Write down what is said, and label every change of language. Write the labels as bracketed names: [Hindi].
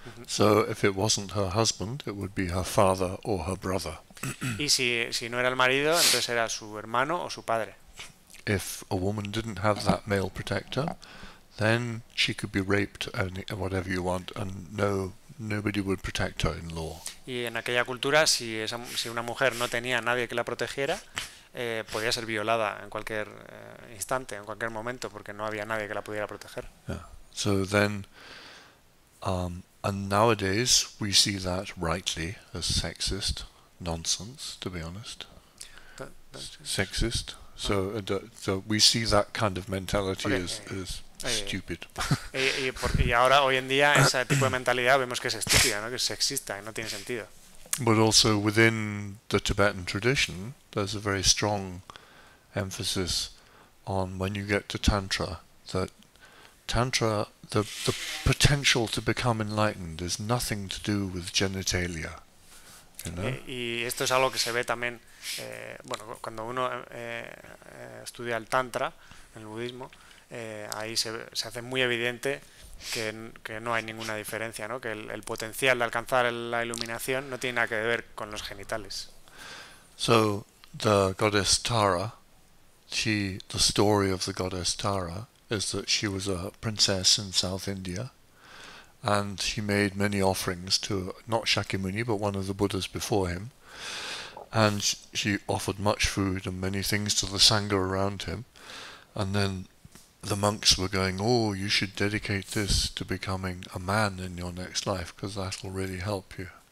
[English] So if it wasn't her husband, it would be her father or her brother. [Spanish] Y si no era el marido, entonces era su hermano o su padre. [English] If a woman didn't have that male protector, then she could be raped and whatever you want, and nobody would protect her in law. [Spanish] Y en aquella cultura, si una mujer no tenía a nadie que la protegiera, podía ser violada en cualquier instante, en cualquier momento, porque no había nadie que la pudiera proteger. Yeah. [English] So then, and nowadays we see that rightly as sexist nonsense, to be honest. Sexist. So we see that kind of mentality as stupid. [Spanish] Y ahora, hoy en día, ese tipo de mentalidad vemos que es estúpida, ¿no? Que es sexista y no tiene sentido. [English] But also within the Tibetan tradition, there's a very strong emphasis on when you get to Tantra, that Tantra, the potential to become enlightened is nothing to do with genitalia. You know? [Spanish] Y esto es algo que se ve también, cuando uno estudia el Tantra, el budismo, ahí se hace muy evidente que no hay ninguna diferencia, ¿no? Que el potencial de alcanzar la iluminación no tiene nada que ver con los genitales. [English] So the goddess Tara, the story of the goddess Tara is that she was a princess in South India, and she made many offerings to not Shakyamuni but one of the Buddhas before him, and she offered much food and many things to the Sangha around him, and then the monks were going, oh, you should dedicate this to becoming a man in your next life, because that will really help you.